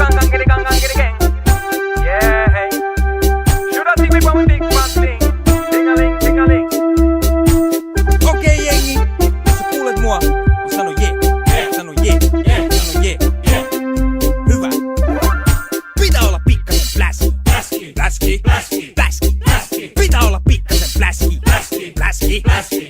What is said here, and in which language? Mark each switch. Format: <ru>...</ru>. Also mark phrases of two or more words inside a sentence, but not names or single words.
<en>giddy gang, giddy gang. Yeah, hey. Should I think we want a big fat thing? Ding-a-ling, ding-a-ling.</en> <fi>Okei jengi, jos sä kuulet mua, niin sano jee, sano jee, sano jee. Hyvä. Pitää olla pikkasen fläski, fläski, fläski. Pitää olla pikkasen fläski, fläski.</fi>